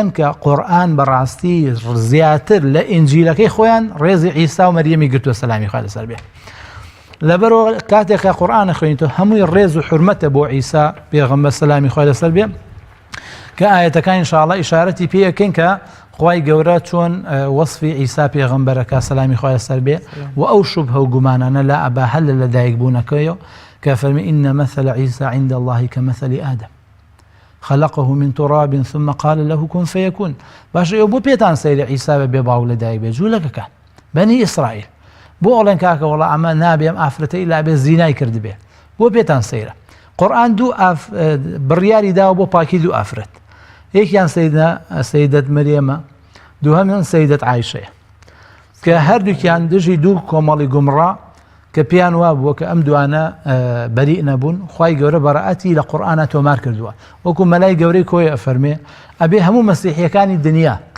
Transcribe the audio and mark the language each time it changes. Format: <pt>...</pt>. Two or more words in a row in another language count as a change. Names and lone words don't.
<ckb>کە قورئان بەڕاستی زیاتر لە ئینجیلەکەی خۆیان ڕێزی عیسا و مەریەمی گرتووە سەلامی خوای لەسەر بێ لەبەرەوە کاتێک کە قورئانە خوێنیتەوە هەمووی ڕێز و حورمەتە بۆ عیسا پێغەمبەر سەلامی خوای لەسەر بێ کە ئاەتەکان ئینشاءڵڵا ئیشارەتی پێ یەکەین کە خوای گەورە چۆن وەصفی عیسا پێغەمبەرەکە سەلامی خوای لەسەر بێ و ئەو شوبهە و گومانانە لا ئەبا هەل لە دایکبوونەکەیەوە کە فەرمی</ckb> <ar>ئین مەثل عیسا عند الله كمثل آدم خلقه من تراب ثم قال له كن فيكون</ar> <ckb>باش ئێوە بۆ پێتان سەیرە عیسا بێ باو لە دایک بێ جوولەکەکان بەنی ئیسرائیل بۆ ئەڵێن کاکە وەڵا ئەمە نابێم ئافرەتەی لا بێ زینای کردبێ بۆ پێتان سەیرە قورئان دوو بڕیاری داوە بۆ پاکی دوو ئافرەت یەکیان سەیدەت مەریەمە دووهەمیان سەیدەت عایشەیە کە هەردووکیان دژی دوو کۆمەڵی گومڕا کە پێیان وا بووە کە ئەم دوانە بەریء نەبوون خوای گەورە بەڕەئەتی لە قورئانە تۆمار کردووە وەکو مەلای گەورەی کۆی ئەفەرمێ ئەبێ هەموو مەسیحیەکانی دنیا</ckb>